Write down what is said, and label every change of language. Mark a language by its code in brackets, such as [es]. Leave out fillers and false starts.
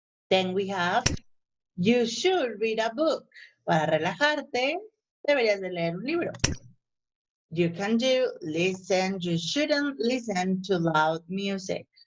[en] Then we have you should read a book. [es] Para relajarte, deberías de leer un libro. [en] You can do listen. You shouldn't listen to loud music.